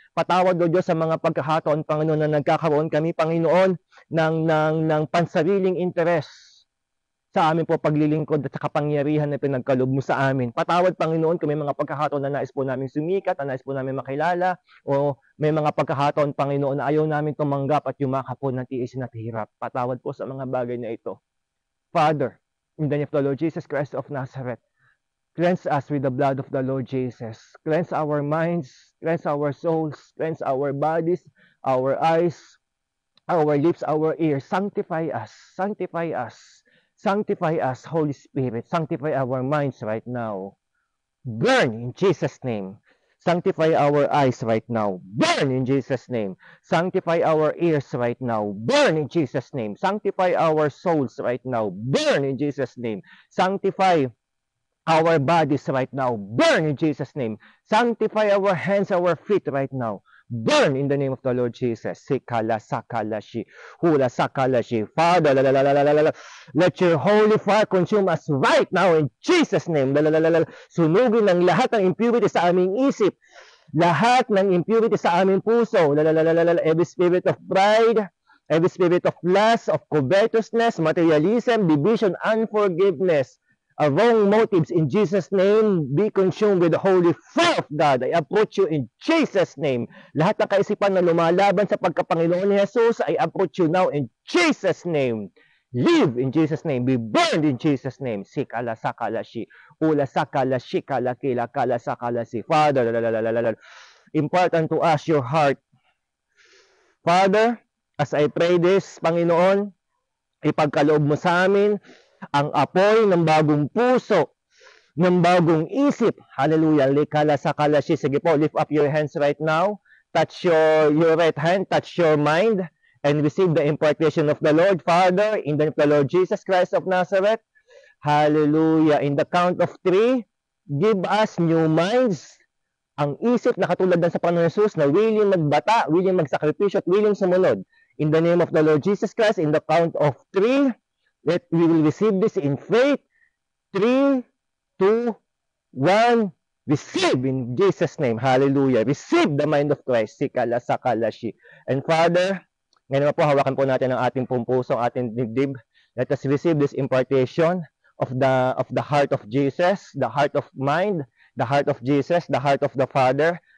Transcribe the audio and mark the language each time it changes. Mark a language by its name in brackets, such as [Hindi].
[Filipino] Patawad, O Diyos, sa mga pagkakataon, Panginoon, na nagkakaroon kami, Panginoon, ng pansariling interes sa amin po paglilingkod at sa kapangyarihan na pinagkaloob mo sa amin. Patawad, Panginoon, kung may mga pagkakataon na nais po namin sumikat, na nais po namin makilala, o may mga pagkakataon, Panginoon, na ayaw namin tumanggap at yumakap po ng tiisin at hirap. Patawad po sa mga bagay na ito. [English] Father, in the name of the Lord Jesus Christ of Nazareth, cleanse us with the blood of the Lord Jesus. Cleanse our minds, cleanse our souls, cleanse our bodies, our eyes, our lips, our ears. Sanctify us, sanctify us. Sanctify us, Holy Spirit. Sanctify our minds right now. Burn in Jesus' name. Sanctify our eyes right now. Burn in Jesus' name. Sanctify our ears right now. Burn in Jesus' name. Sanctify our souls right now. Burn in Jesus' name. Sanctify our bodies right now. Burn in Jesus' name. Sanctify our hands, our feet right now. Burn in the name of the Lord Jesus. Sikala, sakala, shi. Hula, sakala, shi. Father, let your holy fire consume us right now in Jesus' name. [Filipino] Sunugin ng lahat ng impurity sa aming isip. Lahat ng impurity sa aming puso. [English] Every spirit of pride, every spirit of lust, of covetousness, materialism, division, unforgiveness, wrong motives, in Jesus' name, be consumed with the holy fire of God. I approach you in Jesus' name. [Filipino] Lahat ng kaisipan na lumalaban sa pagkapanginoon ni Jesus, [English] I approach you now in Jesus' name. Live in Jesus' name. Be burned in Jesus' name. Sikala, sakala, shi. Ula, sakala, shikala, kila, kala, sakala, si. Father, impart unto us your heart. Father, as I pray this, [Filipino] Panginoon, ipagkaloob mo sa amin ang apoy ng bagong puso, ng bagong isip. Hallelujah. Likala, sakala, shi. Sige po, [English] lift up your hands right now. Touch your right hand, touch your mind, and receive the impartation of the Lord. Father, in the name of the Lord Jesus Christ of Nazareth, hallelujah. In the count of 3, give us new minds. [Filipino] Ang isip na katulad ng sa Panginoon Jesus na willing magbata, willing magsakripisyo, at willing sumunod. [English] In the name of the Lord Jesus Christ, in the count of 3, that we will receive this in faith. 3, 2, 1, receive in Jesus' name. Hallelujah. Receive the mind of Christ. Sikala, sakala, shi. And Father, [Filipino] ngayon po, hawakan po natin ang ating puso, ang ating dibdib. [English] Let us receive this impartation of the heart of Jesus, the heart of mind, the heart of Jesus, the heart of the Father.